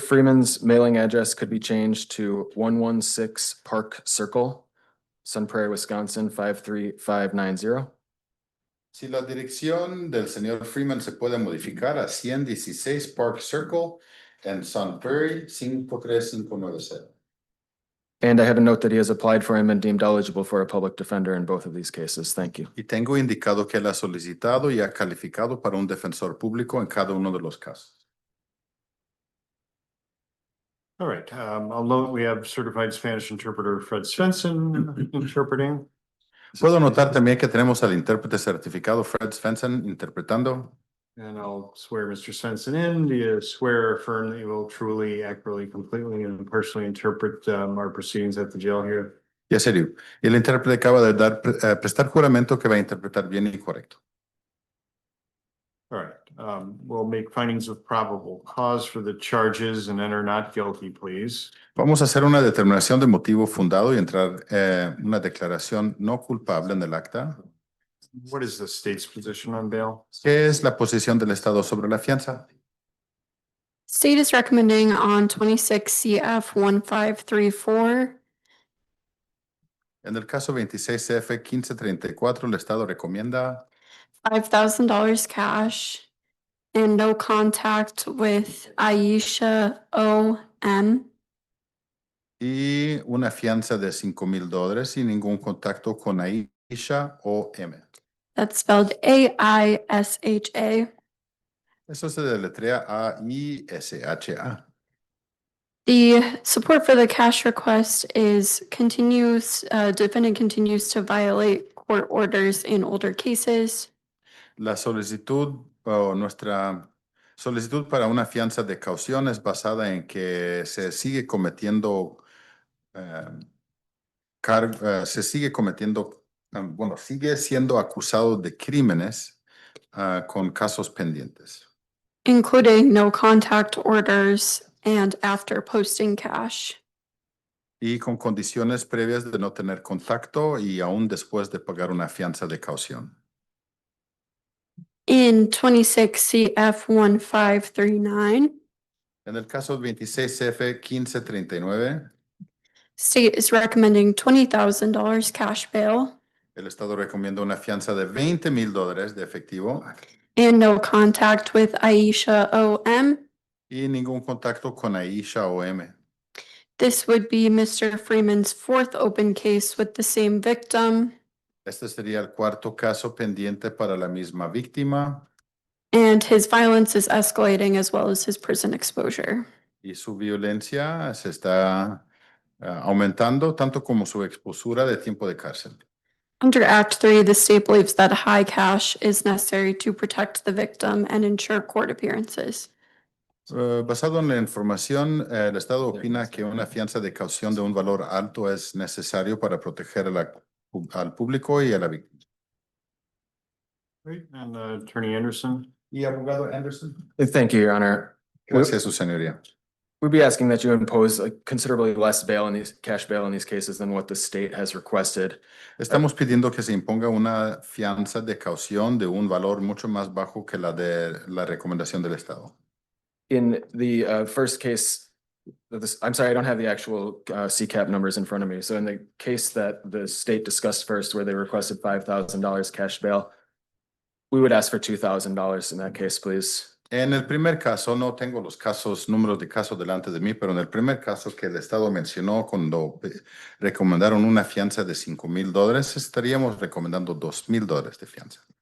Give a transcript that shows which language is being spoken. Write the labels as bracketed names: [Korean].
[English] Freeman's mailing address could be changed to 116 Park Circle, Sun Prairie, Wisconsin, 53590. [Spanish] Si la dirección del señor Freeman se puede modificar a 116 Park Circle en Sun Prairie, 53590. [English] And I have a note that he has applied for and been deemed eligible for a public defender in both of these cases. Thank you. [Spanish] Y tengo indicado que él ha solicitado y ha calificado para un defensor público en cada uno de los casos. [English] All right, although we have certified Spanish interpreter Fred Svensson interpreting. [Spanish] Puedo notar también que tenemos al intérprete certificado Fred Svensson interpretando. [English] And I'll swear Mr. Svensson in. Do you swear or affirm that you will truly, accurately, completely, and impartially interpret our proceedings at the jail here? [Spanish] Y en serio, y el intérprete acaba de prestar juramento que va a interpretar bien y correcto. [English] All right, we'll make findings of probable cause for the charges and enter not guilty, please. [Spanish] Vamos a hacer una determinación de motivo fundado y entrar una declaración no culpable en el acta. [English] What is the state's position on bail? [Spanish] ¿Qué es la posición del Estado sobre la fianza? [English] State is recommending on 26 CF 1534. [Spanish] En el caso 26 CF 1534, el Estado recomienda [English] $5,000 cash and no contact with Aisha O.M. [Spanish] y una fianza de $5,000 sin ningún contacto con Aisha o M. [English] That's spelled A-I-S-H-A. [Spanish] Eso se deletrea A-I-S-H-A. [English] The support for the cash request is defendant continues to violate court orders in older cases. [Spanish] La solicitud o nuestra solicitud para una fianza de caución es basada en que se sigue cometiendo sigue siendo acusado de crímenes con casos pendientes. [English] including no contact orders and after posting cash. [Spanish] y con condiciones previas de no tener contacto y aún después de pagar una fianza de caución. [English] In 26 CF 1539, [Spanish] En el caso 26 CF 1539, [English] state is recommending $20,000 cash bail [Spanish] el Estado recomienda una fianza de $20,000 de efectivo [English] and no contact with Aisha O.M. [Spanish] y ningún contacto con Aisha O.M. [English] This would be Mr. Freeman's fourth open case with the same victim, [Spanish] Este sería el cuarto caso pendiente para la misma víctima [English] and his violence is escalating as well as his prison exposure. [Spanish] y su violencia se está aumentando tanto como su exposura de tiempo de cárcel. [English] Under Act 3, the state believes that high cash is necessary to protect the victim and ensure court appearances. [Spanish] Basado en la información, el Estado opina que una fianza de caución de un valor alto es necesario para proteger al público y a la víctima. [English] Great. And Attorney Anderson? [Spanish] Y abogado Anderson. [English] Thank you, Your Honor. [Spanish] Gracias, su señoría. [English] We'd be asking that you impose a considerably less bail in these, cash bail in these cases than what the state has requested. [Spanish] Estamos pidiendo que se imponga una fianza de caución de un valor mucho más bajo que la de la recomendación del Estado. [English] In the first case, I'm sorry, I don't have the actual CCAP numbers in front of me. So in the case that the state discussed first, where they requested $5,000 cash bail, we would ask for $2,000 in that case, please. [Spanish] En el primer caso, no tengo los números de casos delante de mí, pero en el primer caso que el Estado mencionó cuando recomendaron una fianza de $5,000, estaríamos recomendando $2,000 de fianza.